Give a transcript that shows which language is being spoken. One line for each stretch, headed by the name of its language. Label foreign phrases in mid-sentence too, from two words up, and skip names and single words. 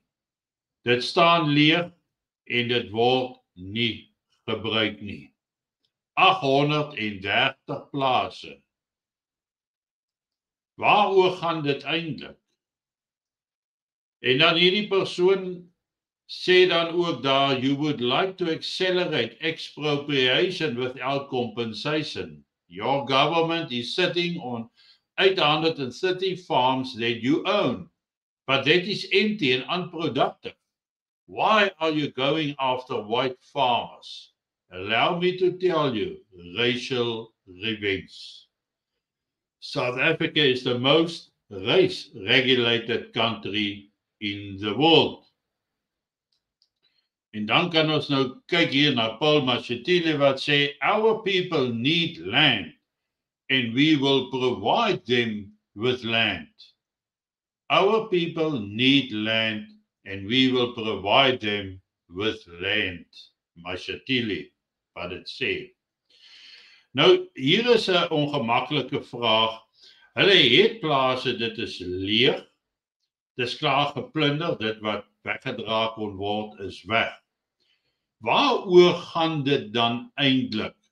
Afrikaans: Dit staan leeg en dit word nie gebruik nie. 830 plase. Waaroor gaan dit eintlik? En dan hierdie persoon sê dan ook daar,
English: you would like to accelerate expropriation without compensation. Your government is sitting on 830 farms that you own, but that is empty and unproductive. Why are you going after white farmers? Allow me to tell you, racial revenge. South Africa is the most race-regulated country in the world.
Afrikaans: En dan kan ons nou kyk hier na Paul Mashatile wat sê,
English: our people need land and we will provide them with land. Our people need land and we will provide them with land.
Afrikaans: Mashatile wat dit sê. Nou, hier is 'n ongemaklike vraag. Hulle het plase, dit is leeg. Dis klaar geplunder, dit wat weggedra kon word is weg. Waaroor gaan dit dan eintlik?